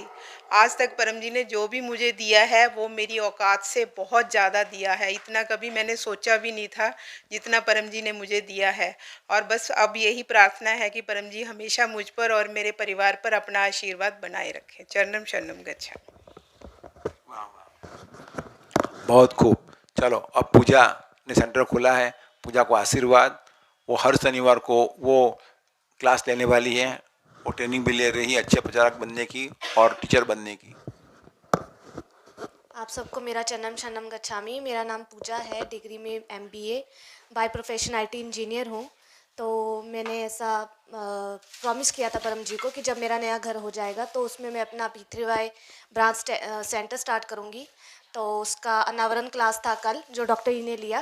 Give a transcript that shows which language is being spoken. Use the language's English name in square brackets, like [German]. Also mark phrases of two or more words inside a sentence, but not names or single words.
[Hindi] आज तक परम जी ने जो भी मुझे दिया है वो मेरी औकात से बहुत ज़्यादा दिया है। इतना कभी मैंने सोचा भी नहीं था जितना परम जी ने मुझे दिया है। और बस अब यही प्रार्थना है कि परम जी हमेशा मुझ पर और मेरे परिवार पर अपना आशीर्वाद बनाए रखें। [Sanskrit] चरणम शरणम गच्छामि। [Hindi] बहुत खूब। चलो, अब पूजा ने सेंटर खोला है, पूजा को आशीर्वाद। वो हर शनिवार को वो क्लास लेने वाली है, वो ट्रेनिंग भी ले रही है अच्छे प्रचारक बनने की और टीचर बनने की। आप सबको मेरा [Sanskrit] चरणम शरणम गच्छामि। [Hindi] मेरा नाम पूजा है, डिग्री में MBA, [English] by profession IT engineer [Hindi] हूँ। तो मैंने ऐसा प्रॉमिस किया था परम जी को कि जब मेरा नया घर हो जाएगा तो उसमें मैं अपना P3Y [English] branch center start [Hindi] करूँगी। तो उसका अनावरण क्लास था कल, जो डॉक्टर जी ने लिया।